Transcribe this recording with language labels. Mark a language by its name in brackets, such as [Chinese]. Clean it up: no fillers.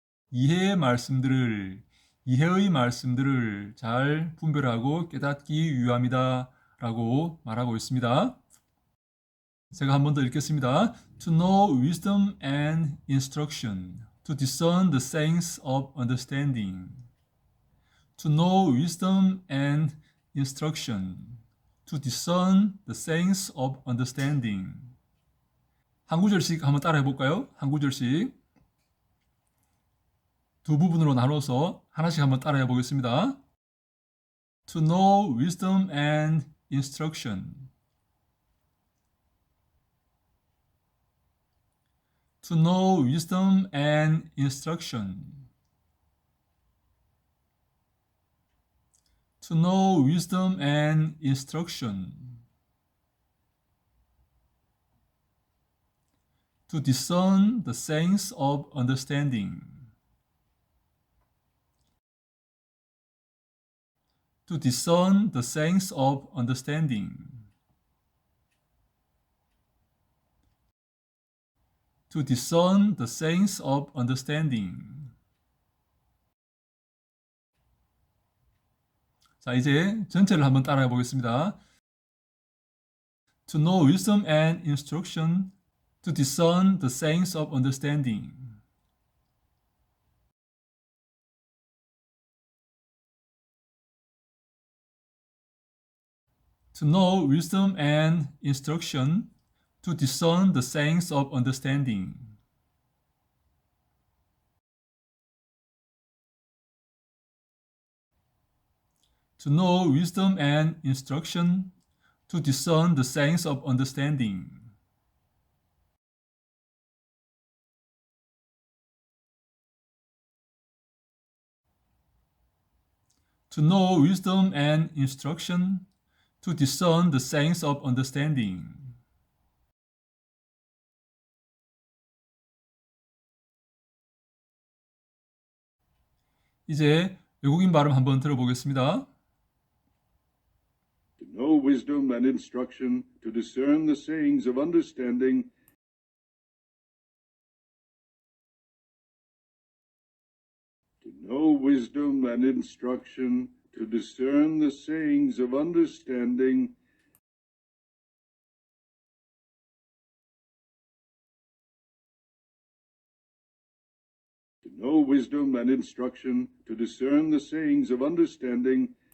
[Korean] 이해의 말씀들을 잘 분별하고 깨닫기 위함이다 라고 말하고 있습니다. 제가 한 번 더 읽겠습니다. [English] To know wisdom and instruction, to discern the sayings of understanding. To know wisdom and instruction, to discern the sayings of understanding. [Korean] 한 구절씩 한번 따라해 볼까요? 한 구절씩. 두 부분으로 나눠서 하나씩 한번 따라해 보겠습니다. [English] To know wisdom and instruction. To know wisdom and instruction. To know wisdom and instruction. To discern the sayings of understanding. To discern the sayings of understanding. To discern the sayings of understanding. [Korean] 자, 이제 전체를 한번 따라해 보겠습니다. [English] To know wisdom and instruction, to discern the sayings of understanding. To know wisdom and instruction, to discern the sayings of understanding. To know wisdom and instruction, to discern the sayings of understanding. To know wisdom and instruction, to discern the sayings of understanding. [Korean] 이제 외국인 발음 한번 들어보겠습니다. [English] To know wisdom and instruction, to discern the sayings of understanding, know wisdom and instruction, to discern the sayings of understanding, to know wisdom and instruction, to discern the sayings of understanding,